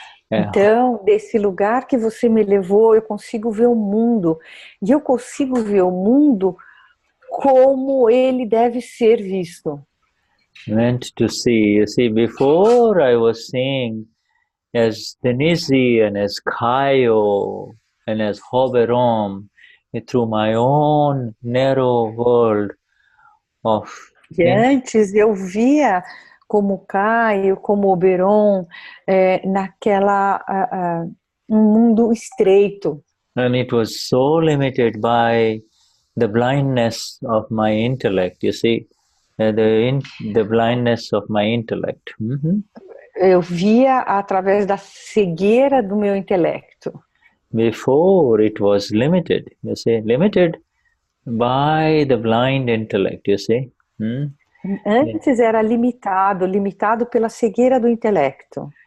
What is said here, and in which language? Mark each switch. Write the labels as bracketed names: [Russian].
[Portuguese] Então, desse lugar que você me levou, eu consigo ver o mundo. E eu consigo ver o mundo como ele deve ser visto. [English] Meant to see. You see, before I was seeing as Denize and as Caio and as Hoberom through my own narrow world of... [Portuguese] E antes eu via como Caio, como Oberon, naquela um mundo estreito. [English] And it was so limited by the blindness of my intellect, you see, the blindness of my intellect. [Portuguese] Eu via através da cegueira do meu intelecto. [English] Before it was limited, you see, limited by the blind intellect, you see. [Portuguese] Antes era limitado pela cegueira do intelecto.